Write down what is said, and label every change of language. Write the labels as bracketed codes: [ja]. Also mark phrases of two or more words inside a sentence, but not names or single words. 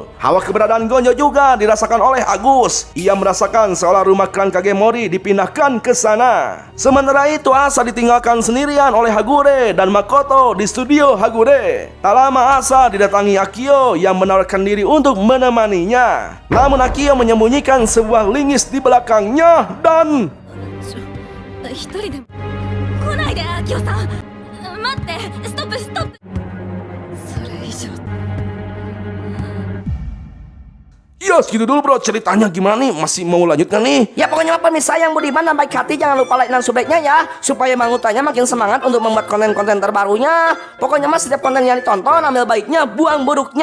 [id] Hawa keberadaan Gonjo juga dirasakan oleh Agus. Ia merasakan seolah rumah klan Kagemori dipindahkan ke sana. Sementara itu Asa ditinggalkan sendirian oleh Hagure dan Makoto di studio Hagure. Tak lama Asa didatangi Akio yang menawarkan diri untuk menemaninya. Namun Akio menyembunyikan sebuah lingis di belakangnya dan [ja] 一人で来ないでアキオさん。待ってストップストップ。それ以上 [id] ya segitu dulu bro ceritanya. Gimana nih, masih mau lanjut kan nih? Ya pokoknya pemirsa yang budiman dan baik hati, jangan lupa like dan subscribe-nya ya, supaya Bang Utanya makin semangat untuk membuat konten-konten terbarunya. Pokoknya mas, setiap konten yang ditonton ambil baiknya, buang buruknya.